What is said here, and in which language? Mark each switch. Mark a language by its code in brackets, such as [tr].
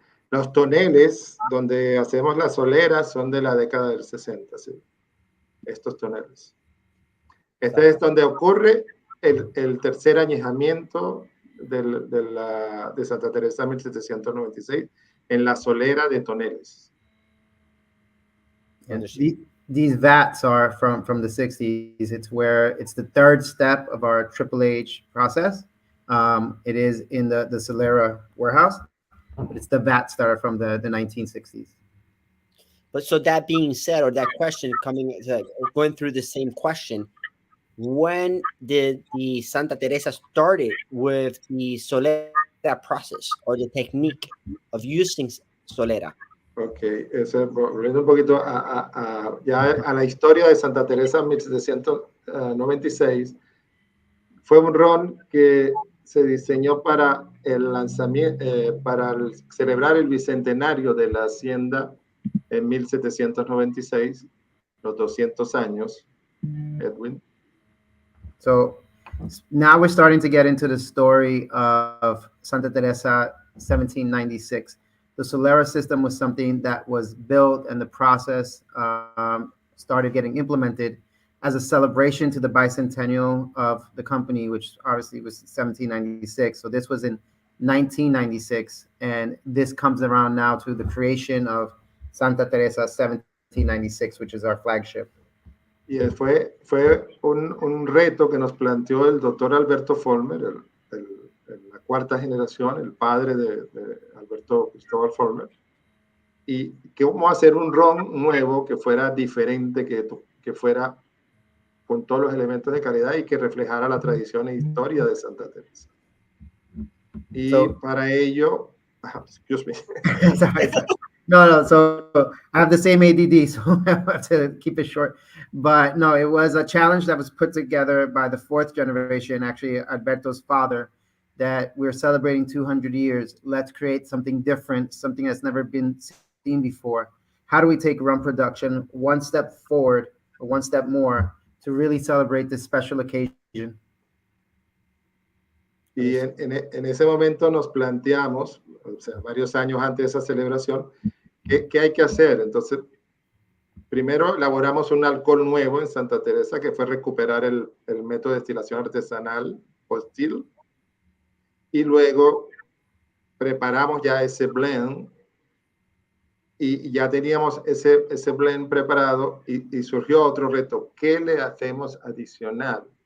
[es] Los toneles donde hacemos las soleras son de la década del 60, sí. Estos toneles. Este es donde ocurre el tercer añejamiento de Santa Teresa 1796 en la solera de toneles. [en] And these vats are from the 60s. It's where it's the third step of our Triple H process. It is in the Solera warehouse, but it's the vats that are from the 1960s. But so that being said, or that question going through the same question, when did the Santa Teresa started with the solera process or the technique of using solera? [es] Ok, volviendo un poquito ya a la historia de Santa Teresa 1796, fue un ron que se diseñó para el lanzamiento, celebrar el bicentenario de la hacienda en 1796, los 200 años, Edwin. [en] So now we're starting to get into the story of Santa Teresa 1796. The Solera system was something that was built and the process started getting implemented as a celebration to the bicentennial of the company, which obviously was 1796. So this was in 1996. And this comes around now to the creation of Santa Teresa 1796, which is our flagship. [es] Y fue un reto que nos planteó el doctor Alberto Follmer, la cuarta generación, el padre de Alberto Cristóbal Follmer, y cómo hacer un ron nuevo que fuera diferente, que fuera con todos los elementos de calidad y que reflejara la tradición e historia de Santa Teresa. Y para ello, [en] excuse me. No, so I have the same ADD, so I have to keep it short. But no, it was a challenge that was put together by the fourth generation, actually Alberto's father, that we're celebrating 200 years. Let's create something different, something that's never been seen before. How do we take rum production one step forward or one step more to really celebrate this special occasion? [es] Y en ese momento nos planteamos, o sea, varios años antes de esa celebración, ¿qué hay que hacer? Entonces, primero elaboramos un alcohol nuevo en Santa Teresa, que fue recuperar el método de destilación artesanal o still, y luego preparamos ya ese blend, y ya teníamos ese blend preparado, y surgió otro reto, ¿qué le hacemos adicional?